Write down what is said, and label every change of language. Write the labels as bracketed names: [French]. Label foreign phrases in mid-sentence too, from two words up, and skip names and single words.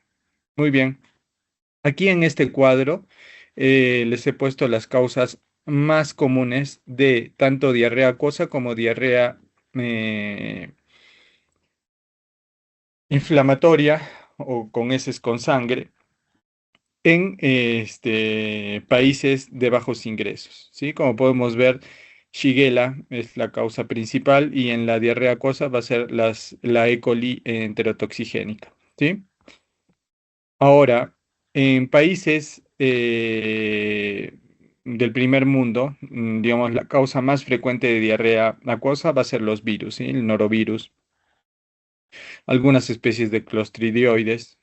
[Spanish] Muy bien, aquí en este cuadro les he puesto las causas más comunes de tanto diarrea acuosa como diarrea eh, inflamatoria o con heces con sangre en países de bajos ingresos, ¿sí? Como podemos ver, Shigella es la causa principal y en la diarrea acuosa va a ser la E. coli enterotoxigénica, ¿sí? Ahora, en países del primer mundo, digamos, la causa más frecuente de diarrea acuosa va a ser los virus, ¿sí? El norovirus, algunas especies de clostridioides.